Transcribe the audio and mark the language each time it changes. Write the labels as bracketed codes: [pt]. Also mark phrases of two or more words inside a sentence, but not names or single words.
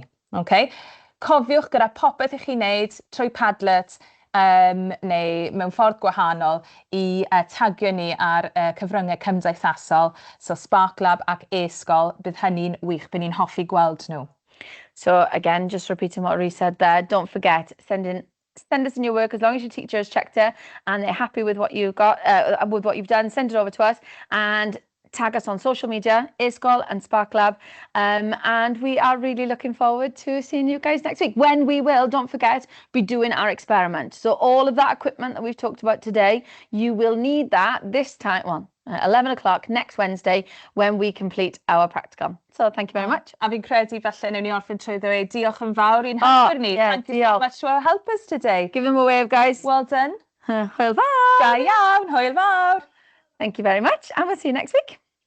[en] Okay? [cy] Cofiwch gyda popeth i chi wneud trwy Padlet neu mewn ffordd gwahanol i tagio ni ar cyfryngau cymdeithasol, so SparkLab ac e-sgol, bydd hynny'n wych, bydd ni'n hoffi gweld nhw. [en] So again, just repeating what Rhys said there, don't forget, send us in your work as long as your teacher has checked it and they're happy with what you've got, with what you've done, send it over to us and tag us on social media, e-sgol and SparkLab, and we are really looking forward to seeing you guys next week, when we will, don't forget, be doing our experiment. So all of that equipment that we've talked about today, you will need that this time, well, 11 o'clock next Wednesday, when we complete our practicum. So thank you very much. [cy] A fi'n credu falle newn ni orffen trwy ddweud diolch yn fawr i'n helper ni. [en] Thank you so much to our helpers today. Give them a wave, guys. Well done. [cy] Hwyl fawr. Da iawn, hwyl fawr. [en] Thank you very much, and we'll see you next week.